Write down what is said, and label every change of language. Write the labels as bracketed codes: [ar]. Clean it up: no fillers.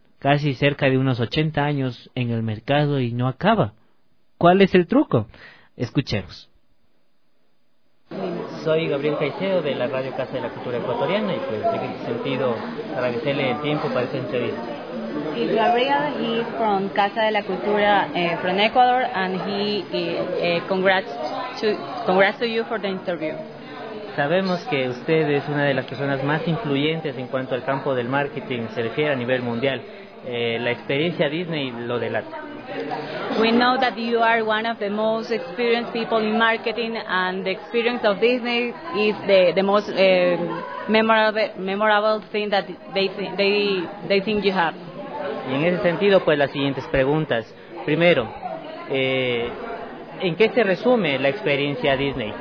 [es] Casi cerca de unos 80 años en el mercado y no acaba. ¿Cuál es el truco? Escuchemos. Soy Gabriel Caicedo de la Radio Casa de la Cultura Ecuatoriana y pues en ese sentido agradecerle el tiempo para esta entrevista. [en] Y Gabriel, he from Casa de la Cultura from Ecuador and congrats to you for the interview. [es] Sabemos que usted es una de las personas más influyentes en cuanto al campo del marketing se refiere a nivel mundial. La experiencia Disney lo delata. [en] We know that you are one of the most experienced people in marketing and the experience of Disney is the most memorable thing that they think you have. [es] Y en ese sentido, pues las siguientes preguntas. Primero, ¿en qué se resume la experiencia Disney?